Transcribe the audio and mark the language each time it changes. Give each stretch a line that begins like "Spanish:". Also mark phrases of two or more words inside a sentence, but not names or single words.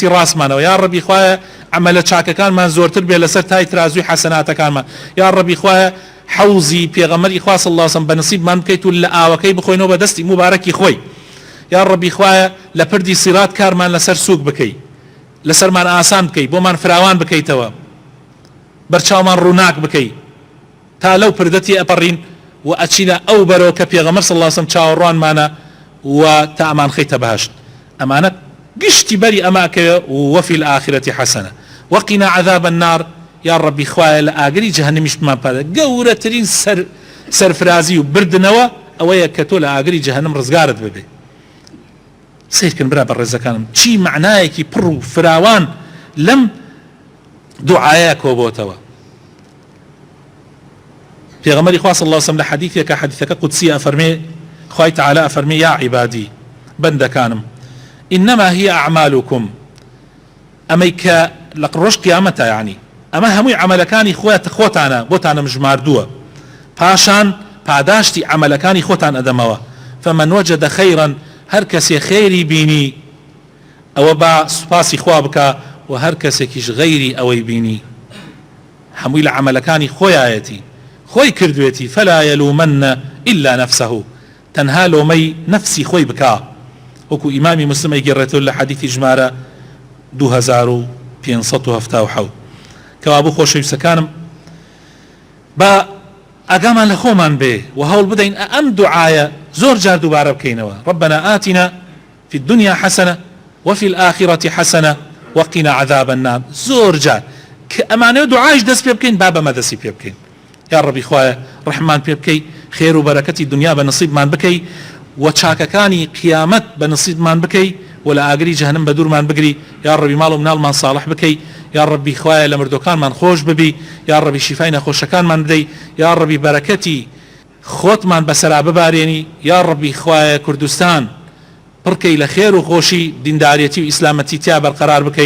Central Kurdish: ڕاستمانەوە، یا ڕەبی خوایە عەمەلە چاکەکانمان زۆرتر بێ لەسەر تای ترازوی حەسەناتەکانمان، یا ڕەبی خوایە حوزی پێغەمبەری خوا
Arabic: صلی الله علیه و سلم
Central Kurdish: بەنسیبمان بکەیت و لە ئاوەکەی بخۆینەوە بەدەستی مبارەکی خۆی، یا ڕەبی خوایە لە پردی سیرات کارمان لەسەر سوک بکەی، لەسەرمان ئاسان بکەی، بۆمان فراوان بکەیتەوە، بەرچاومان ڕووناک بکەی تا لەو پردەتی ئەپەڕین و ئەچینە ئەو بەرەوە کە پێغەمبەر
Arabic: صلی الله علیه و سلم
Central Kurdish: چاوەڕوانمانە و تا ئەمان خەیتە بەهەشت. ئەمانە گشتی بەری ئەماکەوە
Arabic: وفي الآخرة حسنة وقنا عذاب النار،
Central Kurdish: یا ڕەبی خوایە لە ئاگری جەهەنەمیشمان پادە. گەورەترین سەرفرازی و بردنەوە ئەوەیە کە تۆ لە ئاگری جەهەنەم ڕزگارت ببێ. سیرکن برا بەڕێزەکانم چی معنایەکی پڕ و فراوان لەم دوعایە کۆبۆتەوە. پێغەمبەری خوا
Arabic: صلی الله علیه و سلم
Central Kurdish: لە حەدیثێکە حەدیثەکە قودسی ئەفەرمێ خوای تەعالا ئەفەرمێ
Arabic: یا عیبادی
Central Kurdish: بەندەکانم
Arabic: إنما هي أعمالكم
Central Kurdish: ئەمەی کە لە ڕۆژ قیامەتە یعنی ئەمە هەمووی عەمەلەکانی خۆتانە بۆتانە مژماردووە پاشان پاداشتی عەمەلەکانی خۆتان ئەدەمەوە.
Arabic: فمن وجد خيرا
Central Kurdish: هەر کەسێ خێری بینی ئەوە با سوپاسی خوا بکە و هەر کەسێکیش غەیری ئەوەی بینی هەمووی لە عەمەلەکانی خۆیایەتی خۆی کردوێتی
Arabic: فلا يلومن إلا نفسه
Central Kurdish: تەنها لۆمەی نفسی خۆی بکە. وەکو ئیمامی مسلم ئەیگەڕێتەوە لە حەدیثی ژمارە 2577 کەوا بوو خۆشەویستەکانم با ئاگامان لە خۆمان بێ و هەوڵ بدەین ئەم دوعایە زۆر جار دووبارە بکەینەوە.
Arabic: ربنا آتنا في الدنيا حسنة وفي الآخرة حسنة وقنا عذاب النار.
Central Kurdish: زۆر جار کە ئەمانەوە دوعایش دەست پێ بکەین با بەمە دەستی پێ بکەین. یا ڕەبی خوایە ڕەحمان پێ بکەی، خێر و بەرەکەتی دنیا بە نصیبمان بکەی و چاکەکانی قیامەت بە نصیبمان بکەی و لە ئاگری جەهەنەم بە دوورمان بگری. یا ڕەبی ماڵ و مناڵمان ساڵح بکەی، یا ڕەبی خوایە لە مردوەکانمان خۆش ببی، یا ڕەبی شیفای نەخۆشەکانمان بدەی، یا ڕەبی بەرەکەتی خۆتمان بەسەرا ببارێنی، یا ڕەبی خوایە کوردستان پڕکەی لە خێر و خۆشی دینداریەتی و ئیسلامەتی تیا بەرقەرار بکەی.